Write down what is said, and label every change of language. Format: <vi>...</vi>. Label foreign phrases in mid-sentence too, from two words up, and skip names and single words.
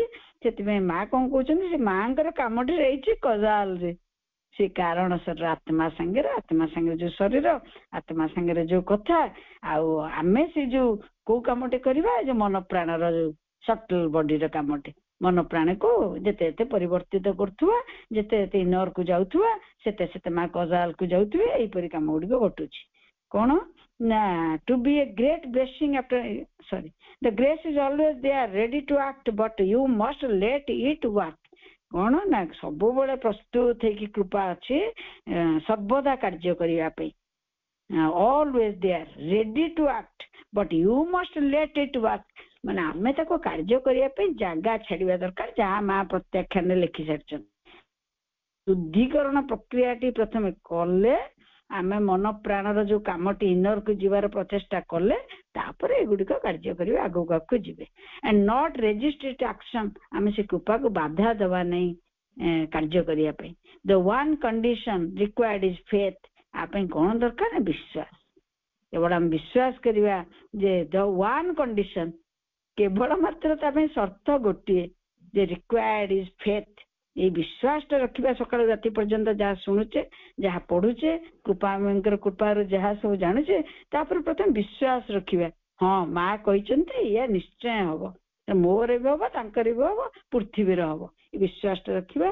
<or>ସେଥିପାଇଁ ମା କଣ କହୁଛନ୍ତି, ସେ ମାଙ୍କର କାମଟି ରହିଛି କଜାଲରେ, ସେ କାରଣ ଶରୀର ଆତ୍ମା ସାଙ୍ଗରେ ଯୋଉ ଶରୀର, ଆତ୍ମା ସାଙ୍ଗରେ ଯୋଉ କଥା, ଆଉ ଆମେ ସେ ଯୋଉ କୋଉ କାମଟେ କରିବା, ଯୋଉ ମନ ପ୍ରାଣର ଯୋଉ</or> <en>subtle body</en> <or>କାମଟେ, ମନ ପ୍ରାଣକୁ ଯେତେ ଯେତେ ପରିବର୍ତ୍ତିତ କରୁଥିବା, ଯେତେ ଯେତେ ଇନରକୁ ଯାଉଥିବା, ସେତେ ସେତେ ମା କଜାଲକୁ ଯାଉଥିବେ। ଏଇପରି କାମ ଗୁଡିକ ଘଟୁଛି। କଣ ନା</or> <en>to be a great blessing after the grace is always there ready to act but you must let it work।</en> <or>କଣ ନା ସବୁବେଳେ ପ୍ରସ୍ତୁତ ହେଇକି କୃପା ଅଛି ସର୍ବଦା କାର୍ଯ୍ୟ କରିବା ପାଇଁ,</or> <en>always there ready to act but you must let it work।</en> <or>ମାନେ ଆମେ ତାକୁ କାର୍ଯ୍ୟ କରିବା ପାଇଁ ଜାଗା ଛାଡିବା ଦରକାର, ଯାହା ମା ପ୍ରତ୍ୟାଖ୍ୟାନରେ ଲେଖି ସାରିଛନ୍ତି। ଶୁଦ୍ଧିକରଣ ପ୍ରକ୍ରିୟାଟି ପ୍ରଥମେ କଲେ, ଆମେ ମନ ପ୍ରାଣର ଯୋଉ କାମଟି ଇନରକୁ ଯିବାର ପ୍ରଚେଷ୍ଟା କଲେ, ତାପରେ ଏଗୁଡିକ କାର୍ଯ୍ୟ କରିବେ, ଆଗକୁ ଆଗକୁ ଯିବେ।</or> <en>and not resist it action।</en> <or>ଆମେ ସେ କୃପାକୁ ବାଧା ଦେବା ନାହିଁ କାର୍ଯ୍ୟ କରିବା ପାଇଁ।</or> <en>the one condition required is faith।</en> <or>ଆ ପାଇଁ କଣ ଦରକାର ନା ବିଶ୍ୱାସ। କେବଳ ଆମେ ବିଶ୍ୱାସ କରିବା ଯେ</or> <en>the one condition,</en> <or>କେବଳ ମାତ୍ର ତା ପାଇଁ ସର୍ତ୍ତ ଗୋଟିଏ ଯେ</or> <en>required is faith।</en> <or>ଏଇ ବିଶ୍ୱାସଟା ରଖିବା, ସକାଳୁ ରାତି ପର୍ଯ୍ୟନ୍ତ ଯାହା ଶୁଣୁଛେ, ଯାହା ପଢୁଛେ, କୃପାଙ୍କର କୃପାରୁ ଯାହା ସବୁ ଜାଣୁଛେ, ତାପରେ ପ୍ରଥମେ ବିଶ୍ୱାସ ରଖିବା। ହଁ ମା କହିଛନ୍ତି ଇଏ ନିଶ୍ଚୟ ହବ, ମୋର ବି ହବ, ତାଙ୍କର ବି ହବ, ପୃଥିବୀର ହବ, ଏ ବିଶ୍ୱାସଟା ରଖିବା।</or>